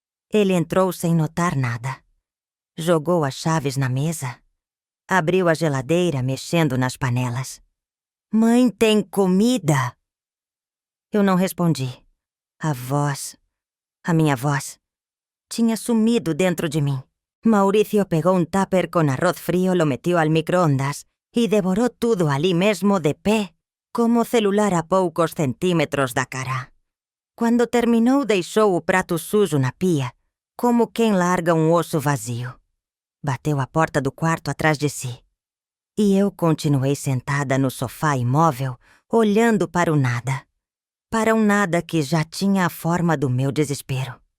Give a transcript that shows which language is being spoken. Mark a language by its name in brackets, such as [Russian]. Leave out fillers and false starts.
[Portuguese] Ele entrou sem notar nada. Jogou as chaves na mesa. Abriu a geladeira, mexendo nas panelas. "Mãe, tem comida?" Eu não respondi. A minha voz, tinha sumido dentro de mim. [Spanish] Mauricio pegó un tupper con arroz frío, lo metió al microondas y devoró [Portuguese] tudo ali mesmo de pé, como celular a poucos centímetros da cara. Quando terminou, deixou o prato sujo na pia, como quem larga um osso vazio. Bateu a porta do quarto atrás de si. E eu continuei sentada no sofá imóvel, olhando para o nada. Para um nada que já tinha a forma do meu desespero.